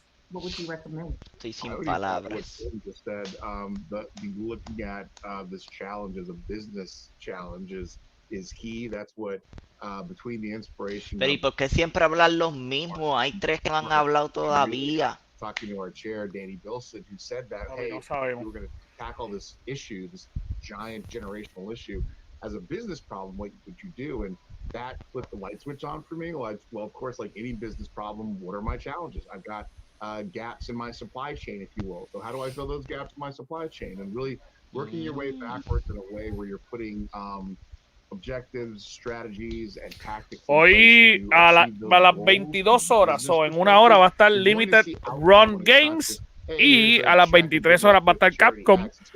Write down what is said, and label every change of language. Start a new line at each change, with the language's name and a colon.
English: What would you recommend?
Spanish: Estoy sin palabras.
English: Just said, the looking at this challenge as a business challenge is key. That's what between the inspiration.
Spanish: Pero ¿y por qué siempre hablan los mismos? Hay 3 que no han hablado todavía.
English: Talking to our chair, Danny Bilson, who said that, hey, we're going to tackle this issue, this giant generational issue, as a business problem. What you do, and that flipped the light switch on for me. Well, of course, like any business problem, what are my challenges? I've got gaps in my supply chain, if you will. So how do I fill those gaps in my supply chain? And really working your way backwards in a way where you're putting objectives, strategies, and tactics.
Spanish: Hoy a las 22 horas o en una hora va a estar Limited Run Games y a las 23 horas va a estar Capcom.